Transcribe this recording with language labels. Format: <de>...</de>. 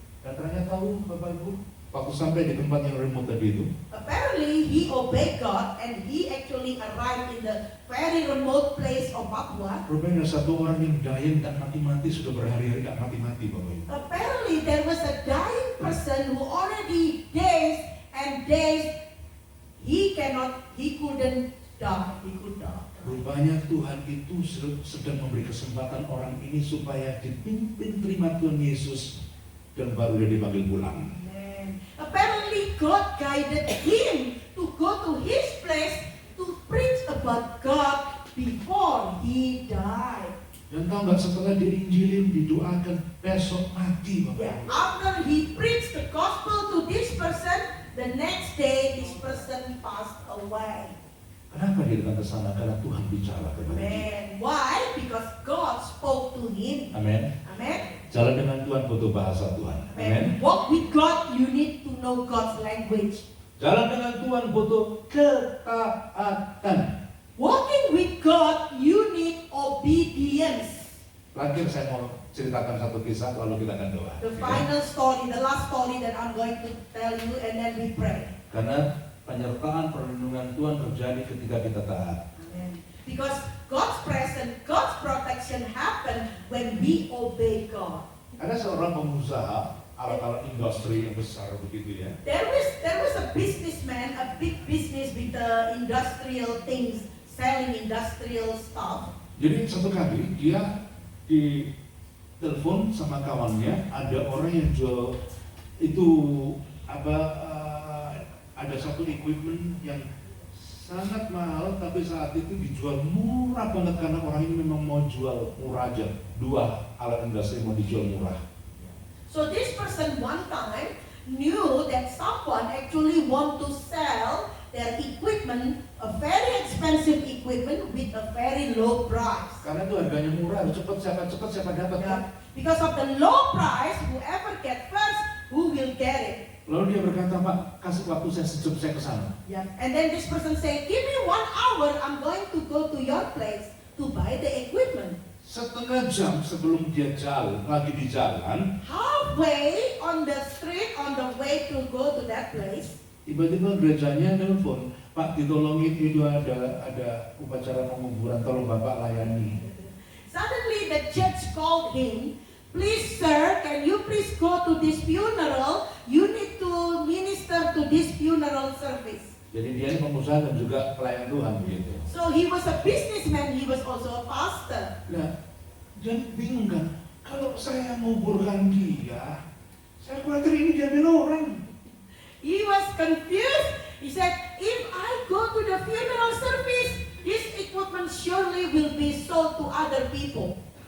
<id>Dan ternyata tahu Bapak Ibu, waktu sampai di tempat yang remote tadi itu,</id> <en>Apparently, he obeyed God and he actually arrived in the very remote place of Papua.</en> <id>rupanya ada satu orang yang dying tak mati-mati, sudah berhari-hari tak mati-mati Bapak Ibu.</id> <en>Apparently, there was a dying person who already days and days he couldn't die. He could die.</en> <id>Rupanya Tuhan itu sedang memberi kesempatan orang ini supaya dipimpin terima Tuhan Yesus dan baru dia dipanggil pulang.</id> <en>Amen. Apparently, God guided him to go to his place to preach about God before he died.</en> <id>Dan tahu nggak, setelah diinjilin, didoakan, besok mati Bapak</id> <en>Yeah.</en> <id>Ibu.</id> <en>After he preached the gospel to this person, the next day this person passed away.</en> <id>Kenapa dia datang ke sana? Karena Tuhan bicara kepada dia.</id> <en>Amen. Why? Because God spoke to him.</en> <id>Amin.</id> <en>Amen.</en> <id>Jalan dengan Tuhan butuh bahasa Tuhan. Amin.</id> <en>Amen. Walk with God, you need to know God's language.</en> <id>Jalan dengan Tuhan butuh ketaatan.</id> <en>Walking with God, you need obedience.</en> <id>Terakhir saya mau ceritakan satu kisah, lalu kita akan doa.</id> <en>The final story, the last story that I'm going to tell you, and then we pray.</en> <id>Karena penyertaan perlindungan Tuhan terjadi ketika kita taat.</id> <en>Amen. Because God's presence, God's protection happen when we obey God.</en> <id>Ada seorang pengusaha alat-alat industri yang besar begitu ya.</id> <en>There was a businessman, a big business with industrial things, selling industrial stuff.</en> <id>Jadi satu kali dia di telepon sama kawannya, ada orang yang jual itu ada satu equipment yang sangat mahal, tapi saat itu dijual murah banget karena orang ini memang mau jual murah aja. 2 alat industri mau dijual murah.</id> <en>So this person one time knew that someone actually want to sell their equipment, a very expensive equipment with a very low price.</en> <id>Karena itu harganya murah, cepat siapa dapat kan?</id> <en>Yeah. Because of the low price, whoever get first, who will get it?</en> <id>Lalu dia berkata, Pak, kasih waktu saya sejam saya ke sana.</id> <en>Yeah. And then this person say, give me 1 hour, I'm going to go to your place to buy the equipment.</en> <id>Setengah jam sebelum dia lagi di jalan,</id> <en>Halfway on the street, on the way to go to that place,</en> <id>tiba-tiba gerejanya nelpon, Pak, ditolongin itu ada upacara penguburan, tolong Bapak layani.</id> <en>suddenly the church called him, please sir, can you please go to this funeral? You need to minister to this funeral service.</en> <id>Jadi dia ini pengusaha dan juga pelayan Tuhan gitu.</id> <en>So he was a businessman, he was also a pastor.</en> <id>Nah, dia bingung kan, kalau saya nguburkan dia, saya khawatir ini diambil orang.</id> <en>He was confused. He said, if I go to the funeral service, this equipment surely will be sold to other people.</en>